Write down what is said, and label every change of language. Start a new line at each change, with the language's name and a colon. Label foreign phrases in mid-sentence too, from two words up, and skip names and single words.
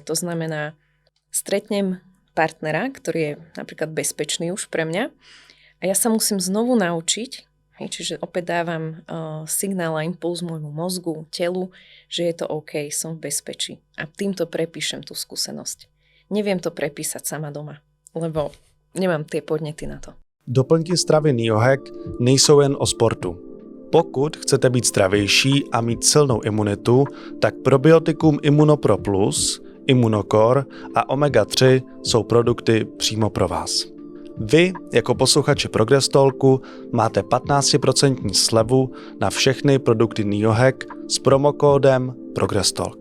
Slovak: To znamená, stretnem partnera, ktorý je napríklad bezpečný už pre mňa a ja sa musím znovu naučiť, čiže opäť dávam signál a impuls môjmu mozgu, telu, že je to OK, som v bezpečí. A týmto prepíšem tú skúsenosť. Neviem to prepísať sama doma, lebo nemám tie podnety na to.
Czech: Doplňky stravy Neohack nejsou jen o sportu. Pokud chcete být zdravější a mít silnou imunitu, tak probiotikum Immunopro Plus, Immunocore a Omega-3 jsou produkty přímo pro vás. Vy, jako posluchači Progress Talku, máte 15% slevu na všechny produkty Neohack s promokódem Progress Talk.